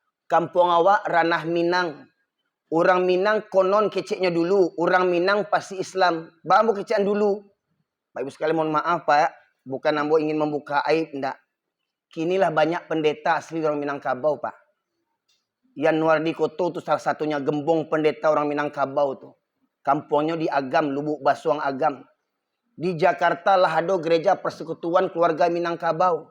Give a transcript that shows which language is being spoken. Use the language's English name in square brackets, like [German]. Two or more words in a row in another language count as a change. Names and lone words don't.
[Minangkabau] Kampung awak ranah Minang. Orang Minang konon keceknya dulu. Orang Minang pasti Islam. Bambu kecekan dulu. [Indonesian] Bapak Ibu sekalian mohon maaf Pak. Bukan ambo ingin membuka aib. Enggak. Kinilah banyak pendeta asli orang Minangkabau Pak. Yanuardi Koto itu salah satunya gembong pendeta orang Minangkabau tuh. Kampungnya di Agam, Lubuk Basuang Agam. Di Jakarta lah ada gereja persekutuan keluarga Minangkabau.